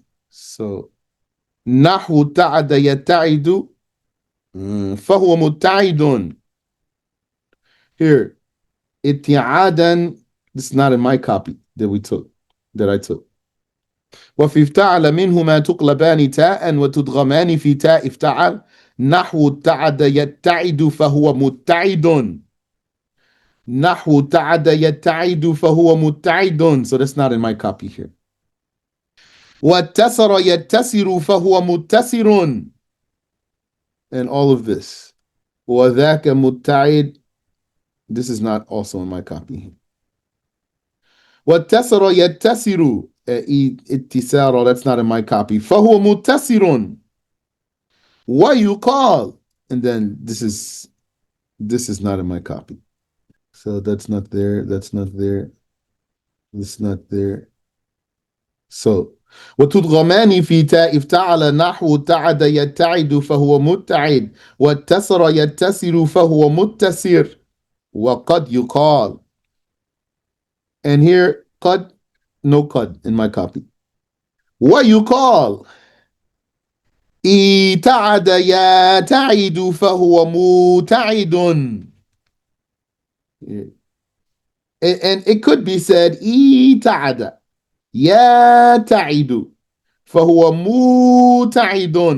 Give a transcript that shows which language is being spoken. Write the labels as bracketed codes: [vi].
[ar] So نحو تعد يتعد فهو مبتعد. [en] Here, ابتعادا. This is not in my copy that I took. [ar] وفي افتعل منهما تقلبان تاء وتدغمان في تاء افتعل. نحو ابتعد يتعد فهو مبتعد. نحو تعد يتعد فهو متعد. [en] So that's not in my copy here. [ar] واتسر يتسر فهو متسر. [en] And all of this. [ar] وذاك متعد. [en] This is not also in my copy here. [ar] واتسر يتسر. [en] اتسار, that's not in my copy. [ar] فهو متسر. ويقال. [en] And then this is not in my copy. So that's not there. That's not there. That's not there. [ar] So وتدغمان في تاء افتعل نحو تعد يتعد فهو متعد واتسر يتسر فهو متسر وقد يقال. [en] And here قد, no قد in my copy. [ar] ويقال تعد يتعد فهو متعد. [en] And it could be said [ar] تعد يتعد فهو متعد.